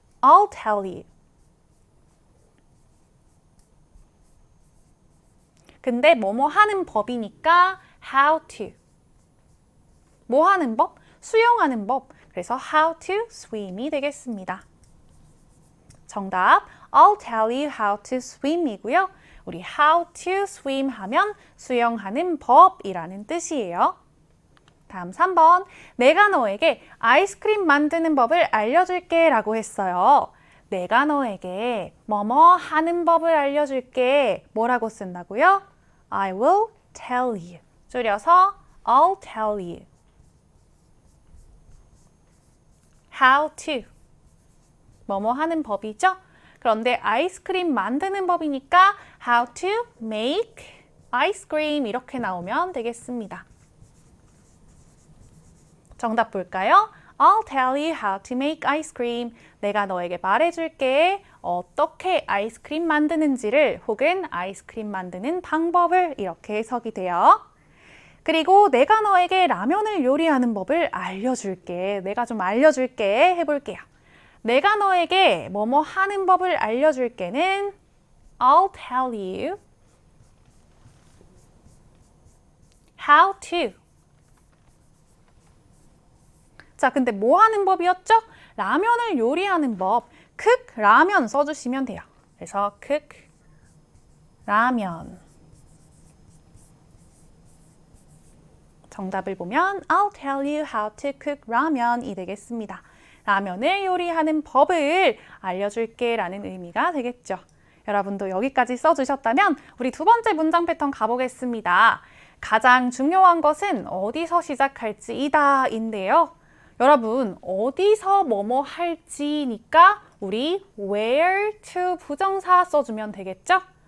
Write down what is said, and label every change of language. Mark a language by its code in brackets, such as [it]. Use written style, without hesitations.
[en] I'll tell you. [ko] 근데 뭐뭐 하는 법이니까 how to. 뭐 하는 법? 수영하는 법. 그래서 [en] how to swim [ko] 이 되겠습니다. 정답, [en] I'll tell you how to swim이고요. [ko] 우리 [en] how to swim [ko] 하면 수영하는 법이라는 뜻이에요. 다음 3번, 내가 너에게 아이스크림 만드는 법을 알려줄게 라고 했어요. 내가 너에게 뭐뭐 하는 법을 알려줄게. 뭐라고 쓴다고요? [en] I will tell you. [ko] 줄여서 [en] I'll tell you. How to. [ko] 뭐뭐 하는 법이죠? 그런데 아이스크림 만드는 법이니까 [en] how to make ice cream [ko] 이렇게 나오면 되겠습니다. 정답 볼까요? [en] I'll tell you how to make ice cream. [ko] 내가 너에게 말해줄게. 어떻게 아이스크림 만드는지를 혹은 아이스크림 만드는 방법을 이렇게 해석이 돼요. 그리고 내가 너에게 라면을 요리하는 법을 알려줄게. 내가 좀 알려줄게 해볼게요. 내가 너에게 뭐뭐 하는 법을 알려줄게는 [en] I'll tell you how to. [ko] 자, 근데 뭐 하는 법이었죠? 라면을 요리하는 법. cook 라면 써주시면 돼요. 그래서 cook 라면. 정답을 보면 [en] I'll tell you how to cook [ko] 라면이 되겠습니다. 라면을 요리하는 법을 알려줄게 라는 의미가 되겠죠. 여러분도 여기까지 써주셨다면 우리 두 번째 문장 패턴 가보겠습니다. 가장 중요한 것은 어디서 시작할지이다 인데요. 여러분, 어디서 뭐뭐 할지니까 우리 where to 부정사 써주면 되겠죠?